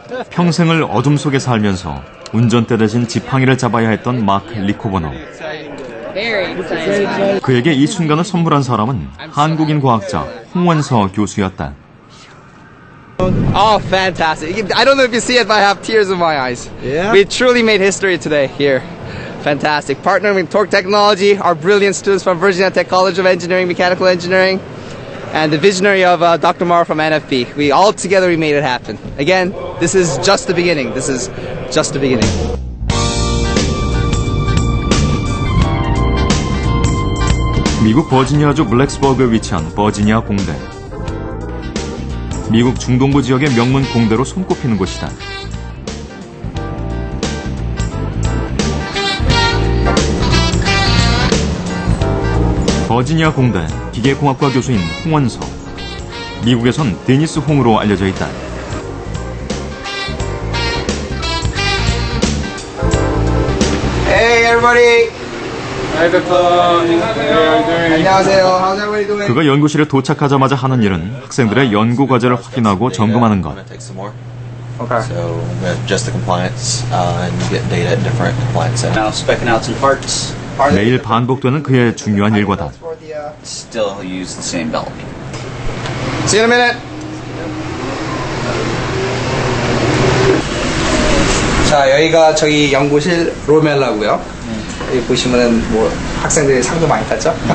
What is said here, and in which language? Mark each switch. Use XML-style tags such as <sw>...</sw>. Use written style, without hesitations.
<ko>평생을 어둠 속에 살면서 운전대 대신 지팡이를 잡아야 했던 마크 리코버너. 그에게 이 순간을 선물한 사람은 한국인 과학자 홍원서 교수였다.</ko> <en>Oh, fantastic. I don't know if you see it, but I have tears in my eyes. Yeah? We truly made history today here. Fantastic. Partnering with Torque Technology, our brilliant students from Virginia Tech College of Engineering, Mechanical Engineering, and the visionary of Dr. Mara from NFB. We all together we made it happen. Again, this is just the beginning. This is just the beginning.</en> <ko>미국 버지니아주 블랙스버그에 위치한 버지니아 공대. 미국 중동부 지역의 명문 공대로 손꼽히는 곳이다. 버지니아 공대 기계공학과 교수인 홍원서. 미국에선 데니스 홍으로 알려져 있다.</ko> <en>Hey everybody.</en> <ko>안녕하세요.</ko> <en>How's everybody doing?</en> <ko>그가 연구실에 도착하자마자 하는 일은 학생들의 연구 과제를 확인하고 점검하는 것.</ko> <en>Okay. So we have just the compliance, and you get data at different compliance centers. Now specking out some parts.</en> <ko>매일 반복되는 그의 중요한 일과다.</ko> <en>Still use the same belt. See you in a minute.</en> <ko>자, 여기가 저희 연구실 로멜라고요. 여기 보시면은 뭐 학생들이 상도 많이 탔죠.</ko>